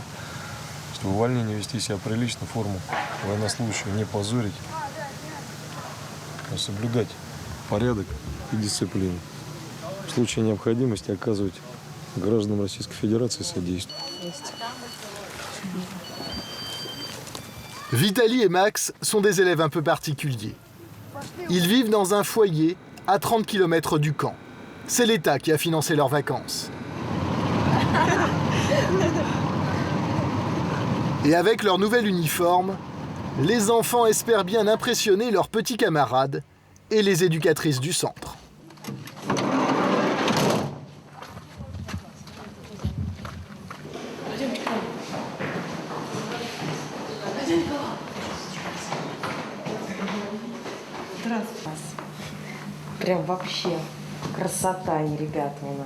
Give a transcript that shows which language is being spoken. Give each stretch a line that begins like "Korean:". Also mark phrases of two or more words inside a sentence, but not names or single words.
Russian: Что увольнение вести себя прилично, форму военнослужащего не позорить, а соблюдать порядок и дисциплину. В случае необходимости оказывать гражданам Российской Федерации содействие.
French: Vitaly et Max sont des élèves un peu particuliers. Ils vivent dans un foyer à 30 km du camp. C'est l'État qui a financé leurs vacances. Et avec leur nouvel uniforme, les enfants espèrent bien impressionner leurs petits camarades et les éducatrices du centre.
Russian: Прям вообще красота, и ребята у нас.